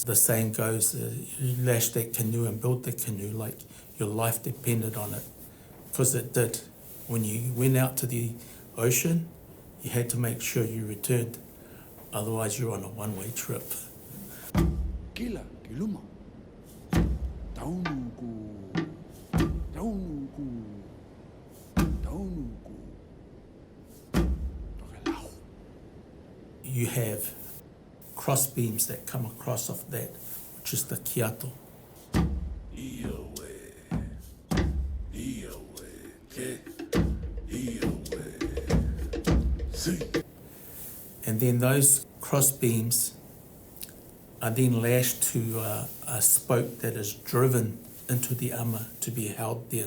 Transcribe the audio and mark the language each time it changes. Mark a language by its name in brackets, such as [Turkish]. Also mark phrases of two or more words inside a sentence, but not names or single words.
[English] The saying goes, you lash that canoe and build the canoe like your life depended on it, because it did. When you went out to the ocean, you had to make sure you returned, otherwise you're on a one-way trip. Kila kiluma. Taunuku. Taunuku. Taunuku. Tokelau. You have cross beams that come across of that, which is the kiato. And then those cross beams are then lashed to a spoke that is driven into the ama to be held there.